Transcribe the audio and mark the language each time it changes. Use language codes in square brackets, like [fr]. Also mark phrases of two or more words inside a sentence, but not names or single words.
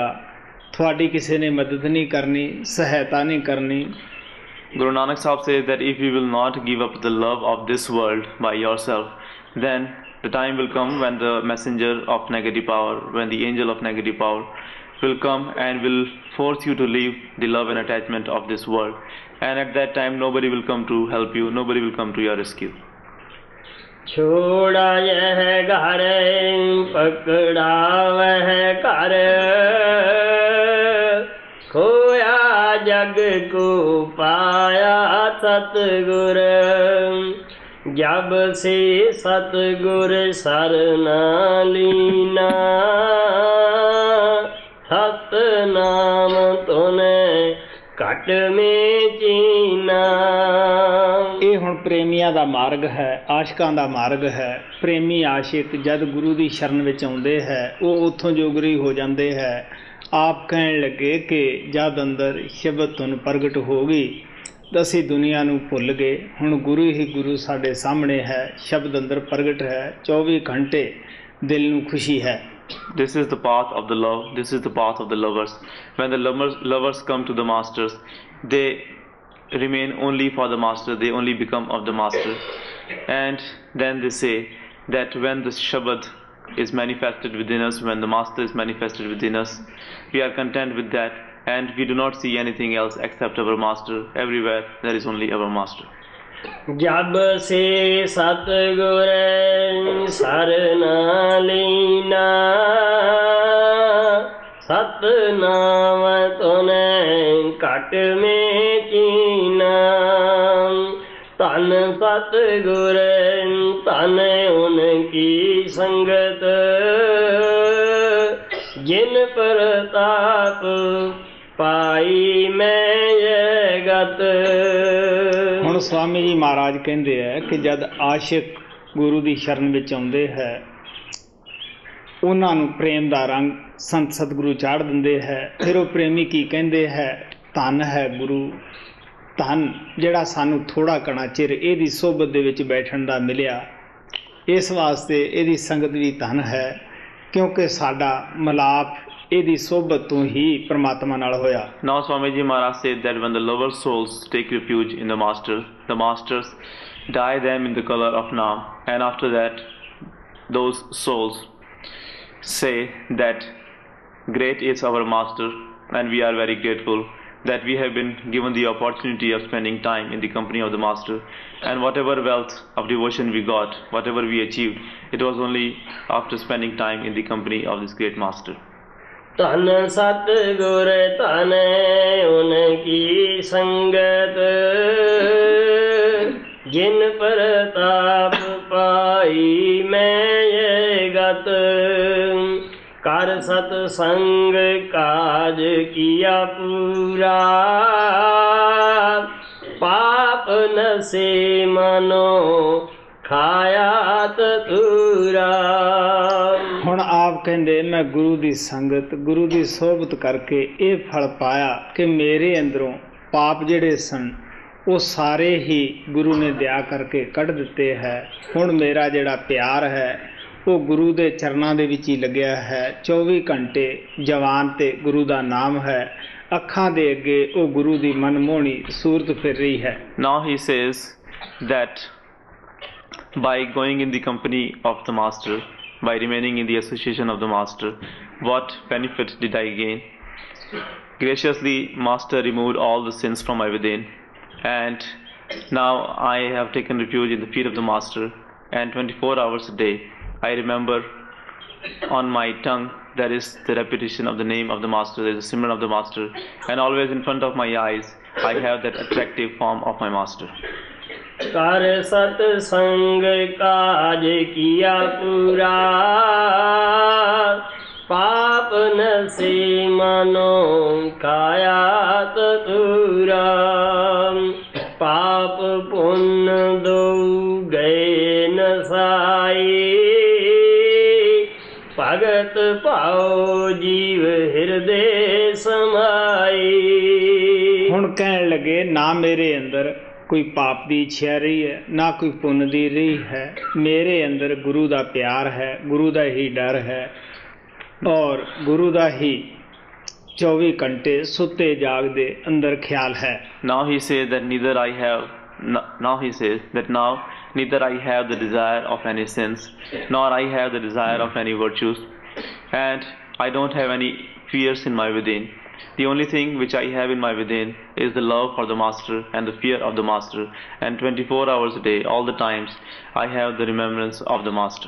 [pa] ਤੁਹਾਡੀ ਕਿਸੇ ਨੇ ਮਦਦ ਨਹੀਂ ਕਰਨੀ, ਸਹਾਇਤਾ ਨਹੀਂ ਕਰਨੀ। [en] Guru Nanak Sahib says that if you will not give up the love of this world by yourself, then the time will come when the messenger of negative power, when the angel of negative power will come and will force you to leave the love and attachment of this world. And at that time nobody will come to help you, nobody will come to your rescue. [hi] छोड़ा यह घर पकड़ा वह कर खोया जग को पाया सतगुर। जब से सतगुर सरना लीना सतनाम तूने घट मे चीना। [pa] ਇਹ ਹੁਣ ਪ੍ਰੇਮੀਆਂ ਦਾ ਮਾਰਗ ਹੈ, ਆਸ਼ਿਕਾਂ ਦਾ ਮਾਰਗ ਹੈ। ਪ੍ਰੇਮੀ ਆਸ਼ਿਕ ਜਦ ਗੁਰੂ ਦੀ ਸ਼ਰਨ ਵਿੱਚ ਆਉਂਦੇ ਹੈ ਉਹ ਉੱਥੋਂ ਜੋਗਰੀ ਹੋ ਜਾਂਦੇ ਹੈ। ਆਪ ਕਹਿਣ ਲੱਗੇ ਕਿ ਜਦ ਅੰਦਰ ਸ਼ਬਦ ਧੁਨ ਪ੍ਰਗਟ ਹੋ ਗਈ ਤਾਂ ਅਸੀਂ ਦੁਨੀਆ ਨੂੰ ਭੁੱਲ ਗਏ, ਹੁਣ ਗੁਰੂ ਹੀ ਗੁਰੂ ਸਾਡੇ ਸਾਹਮਣੇ ਹੈ, ਸ਼ਬਦ ਅੰਦਰ ਪ੍ਰਗਟ ਹੈ, 24 ਘੰਟੇ ਦਿਲ ਨੂੰ ਖੁਸ਼ੀ ਹੈ। [en] This is the path of the love, this is the path of the lovers. When the lovers come to the masters, they remain only for the master, they only become of the master. And then they say that when the Shabad is manifested within us, when the master is manifested within us, we are content with that and we do not see anything else except our master. Everywhere there is only our master. [hi] जब से सतगुर सरना लीना सतनाम तूने घट में चीना। तन सतगुर तन उनकी संगत जिन प्रताप पाई मैं ये गत। [pa] ਹੁਣ ਸਵਾਮੀ ਜੀ ਮਹਾਰਾਜ ਕਹਿੰਦੇ ਹੈ ਕਿ ਜਦ ਆਸ਼ਿਕ ਗੁਰੂ ਦੀ ਸ਼ਰਨ ਵਿੱਚ ਆਉਂਦੇ ਹੈ ਉਹਨਾਂ ਨੂੰ ਪ੍ਰੇਮ ਦਾ ਰੰਗ ਸੰਤ ਸਤਿਗੁਰੂ ਚਾੜ ਦਿੰਦੇ ਹੈ। ਫਿਰ ਉਹ ਪ੍ਰੇਮੀ ਕੀ ਕਹਿੰਦੇ ਹੈ, ਧੰਨ ਹੈ ਗੁਰੂ, ਧੰਨ ਜਿਹੜਾ ਸਾਨੂੰ ਥੋੜ੍ਹਾ ਘਣਾ ਚਿਰ ਇਹਦੀ ਸੋਭਤ ਦੇ ਵਿੱਚ ਬੈਠਣ ਦਾ ਮਿਲਿਆ। ਇਸ ਵਾਸਤੇ ਇਹਦੀ ਸੰਗਤ ਵੀ ਧੰਨ ਹੈ ਕਿਉਂਕਿ ਸਾਡਾ ਮਿਲਾਪ ਇਹਦੀ ਸੋਭਤ ਤੋਂ ਹੀ ਪ੍ਰਮਾਤਮਾ ਨਾਲ ਹੋਇਆ। [en] Now Swamiji Maharaj said that when the lover souls take refuge in the master, the masters dye them in the color of Naam, and after that those souls say that great is our master and we are very grateful that we have been given the opportunity of spending time in the company of the master, and whatever wealth of devotion we got, whatever we achieved, it was only after spending time in the company of this great master. [hi] धन सतगुर धन उनकी संगत जिन प्रताप पाई मैं ये गत। कर सतसंग काज किया पूरा पाप नसे मनो खाया तूरा। [pa] ਹੁਣ ਆਪ ਕਹਿੰਦੇ ਮੈਂ ਗੁਰੂ ਦੀ ਸੰਗਤ ਗੁਰੂ ਦੀ ਸੋਭਤ ਕਰਕੇ ਇਹ ਫਲ ਪਾਇਆ ਕਿ ਮੇਰੇ ਅੰਦਰੋਂ ਪਾਪ ਜਿਹੜੇ ਸਨ ਉਹ ਸਾਰੇ ਹੀ ਗੁਰੂ ਨੇ ਦਇਆ ਕਰਕੇ ਕੱਢ ਦਿੱਤੇ ਹੈ। ਹੁਣ ਮੇਰਾ ਜਿਹੜਾ ਪਿਆਰ ਹੈ ਉਹ ਗੁਰੂ ਦੇ ਚਰਨਾਂ ਦੇ ਵਿੱਚ ਹੀ ਲੱਗਿਆ ਹੈ। 24 ਘੰਟੇ ਜਵਾਨ ਤੇ ਗੁਰੂ ਦਾ ਨਾਮ ਹੈ, ਅੱਖਾਂ ਦੇ ਅੱਗੇ ਉਹ ਗੁਰੂ ਦੀ ਮਨਮੋਹਣੀ ਸੂਰਤ ਫਿਰ ਰਹੀ ਹੈ। [en] Now he says that by going in the company of the Master, by remaining in the association of the Master, what benefit did I gain? Graciously, Master removed all the sins from my within, and now I have taken refuge in the feet of the Master, and 24 hours a day I remember on my tongue there is the repetition of the name of the Master, there is a Simran of the Master, and always in front of my eyes I have that attractive form of my Master. [hi] कर सत्संग काज किया पूरा पाप नसे मनो काया तूरा पाप पुण्य दो गए नसाई भगत पाओ जीव हृदय समाई। [pa] ਹੁਣ ਕਹਿਣ ਲੱਗੇ ਨਾ ਮੇਰੇ ਅੰਦਰ ਕੋਈ ਪਾਪ ਦੀ ਇੱਛਾ ਰਹੀ ਹੈ ਨਾ ਕੋਈ ਪੁੰਨ ਦੀ ਰਹੀ ਹੈ, ਮੇਰੇ ਅੰਦਰ ਗੁਰੂ ਦਾ ਪਿਆਰ ਹੈ, ਗੁਰੂ ਦਾ ਹੀ ਡਰ ਹੈ ਔਰ ਗੁਰੂ ਦਾ ਹੀ 24 ਘੰਟੇ ਸੁੱਤੇ ਜਾਗਦੇ ਅੰਦਰ ਖਿਆਲ ਹੈ। [en] Now he says that neither I have the desire of any sins, nor I have the desire of any virtues, and I don't have any fears in my within. The only thing which I have in my within is the love for the Master and the fear of the Master, and 24 hours a day, all the times, I have the remembrance of the Master.